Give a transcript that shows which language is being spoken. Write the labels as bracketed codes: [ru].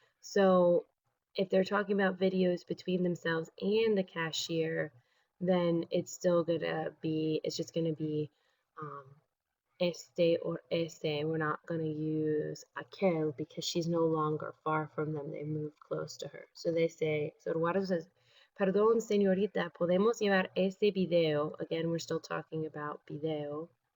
[en] So if they're talking about videos between themselves and the cashier, then it's still gonna be, it's just gonna be este or ese. We're not gonna use aquel because she's no longer far from them. They moved close to her. So they say, so Eduardo says, [es] Perdón, señorita, ¿podemos llevar ese video? [en] Again, we're still talking about video.